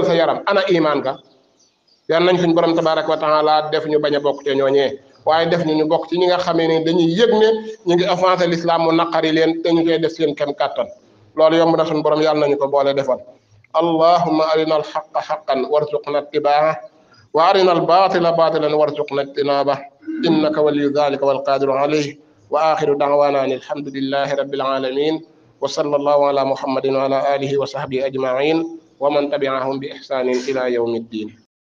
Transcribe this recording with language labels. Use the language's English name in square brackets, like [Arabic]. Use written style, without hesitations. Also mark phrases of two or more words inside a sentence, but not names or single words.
[Wolof] sa yaram ana imaan ka yal nañ suñ borom [Arabic] تبارك وتعالى [Wolof] def ñu bañ a bokk te ñooñee waaye def ñu bokk ci ñi nga xamee ne dañuy yëg ne ñu ngi [French] avancé l'islam [Wolof] mu naqari leen te ñu koy def seen kem kàttan loolu yomb na suñ borom yàlla nañu ko boole defal [Arabic] اللهم أرنا الحق حقا وارزقنا اتباعه وأرنا الباطل باطلا وارزقنا اجتنابه إنك ولي ذلك والقادر عليه وآخر دعوانا أن الحمد لله رب العالمين وصلى الله على محمد وعلى آله وصحبه أجمعين ومن تبعهم بإحسان إلى يوم الدين